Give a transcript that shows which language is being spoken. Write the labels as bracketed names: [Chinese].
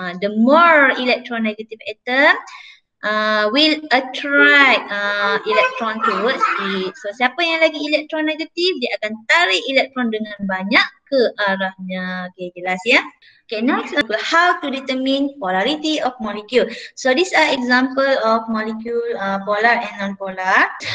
[English] The more electronegative atom will attract electron towards it. [Malay] So siapa yang lagi elektron negatif, dia akan tarik elektron dengan banyak ke arahnya. [English] Okay, jelas ya? Okay, next how to determine polarity of molecule. So these are example of molecule polar and non-polar.